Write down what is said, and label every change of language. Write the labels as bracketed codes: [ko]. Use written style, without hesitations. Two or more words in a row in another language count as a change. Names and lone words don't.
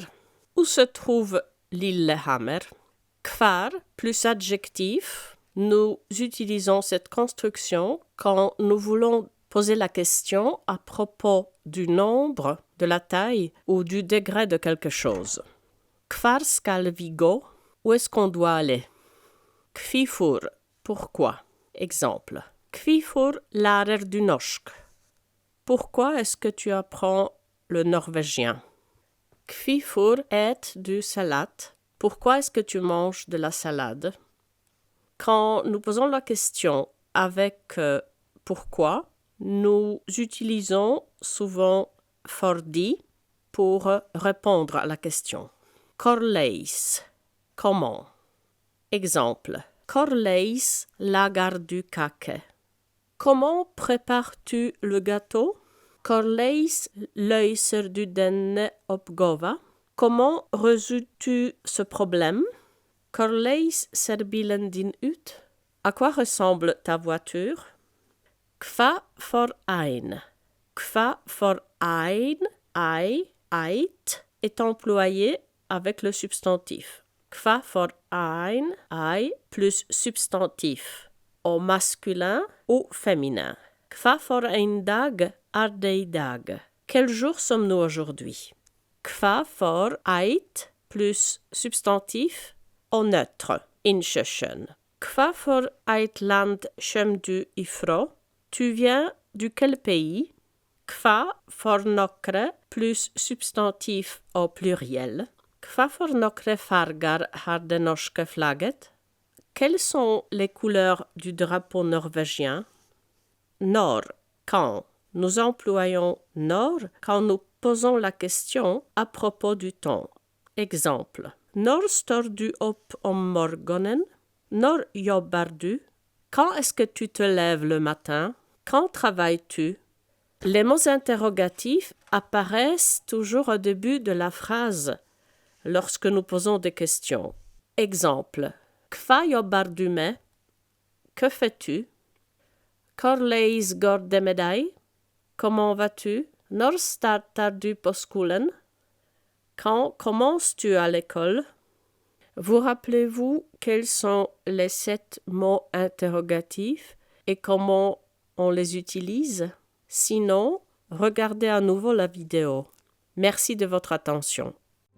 [fr] Où se trouve Lillehammer? Kvar plus adjectif, nous utilisons cette construction quand nous voulons poser la question à propos du nombre, de la taille ou du degré de quelque chose. [no] Kvar skal vi gå? [fr] Où est-ce qu'on doit aller? Kvifor, pourquoi? Exemple. [no] Kvifor lærer du norsk? [fr] Pourquoi est-ce que tu apprends le norvégien? [no] Kvifor et du salat? [fr] Pourquoi est-ce que tu manges de la salade? Quand nous posons la question avec pourquoi, nous utilisons souvent fordi pour répondre à la question. Korleis, comment? Exemple. [no] Korleis lagar du kake? [fr] Comment prépares-tu le gâteau? [no] Korleis løser du denne oppgava? [fr] Comment résous-tu ce problème? [no] Korleis ser bilen din ut? [fr] À quoi ressemble ta voiture? [no] Kva for ein? Kva for ein, eit, [fr] est employé avec le substantif. [no] Kva for ein, [fr] plus substantif, au masculin ou féminin. [no] Kva for ein dag er det i dag? [fr] Quel jour sommes-nous aujourd'hui? [no] Kva for eit [fr] plus substantif au neutre, [no] innkjørselen. Kva for eit land kjem du ifra? [fr] Tu viens du quel pays? [no] Kva for nokre [fr] plus substantif au pluriel. [no] Kva for nokre farger har det norske flagget? [fr] Quelles sont les couleurs du drapeau norvégien? Når, quand. Nous employons når quand nous posons la question à propos du temps. Exemple. [no] Når står du opp om morgenen? Når jobber du? [fr] Quand est-ce que tu te lèves le matin? Quand travailles-tu? Les mots interrogatifs apparaissent toujours au début de la phrase lorsque nous posons des questions. Exemple. [no] Kva jobber du med? [fr] Que fais-tu? [no] Korleis går det med deg? [fr] Comment vas-tu? [no] Når starter du på skolen? [fr] Quand commences-tu à l'école? Vous rappelez-vous quels sont les 7 mots interrogatifs et comment on les utilise? Sinon, regardez à nouveau la vidéo. Merci de votre attention.